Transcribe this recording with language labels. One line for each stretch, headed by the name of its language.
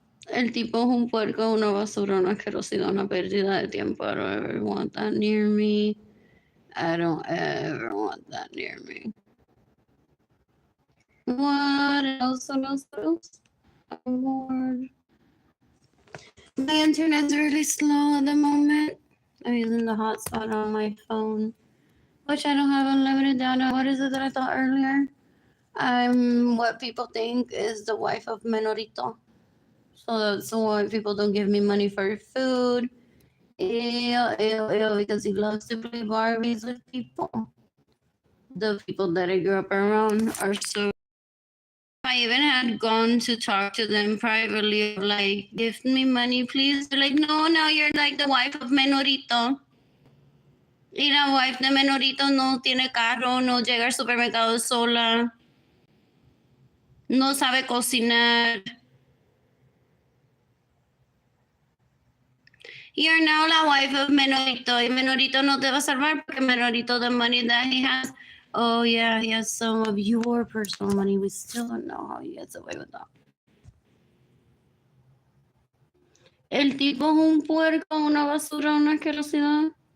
Spanish: El tipo es un puerco, una basura, una asquerosidad, una pérdida de tiempo.
English: I don't ever want that near me. I don't ever want that near me. What else? What else? What else? Oh, Lord. My internet's really slow at the moment. I'm using the hotspot on my phone, which I don't have unlimited data. What is it that I thought earlier? I'm what people think is the wife of Menorito. So that's why people don't give me money for food. Ew, because he loves to play Barbies with people. The people that I grew up around are so. I even had gone to talk to them privately, like, give me money, please. They're like, no, now you're like the wife of Menorito.
Spanish: Y la wife de Menorito no tiene carro, no llega al supermercado sola, no sabe cocinar.
English: You're now la wife of Menorito,
Spanish: y Menorito no te va a salvar porque Menorito,
English: the money that he has, oh yeah, he has some of your personal money. We still don't know how he gets away with that.
Spanish: El tipo es un puerco, una basura, una asquerosidad.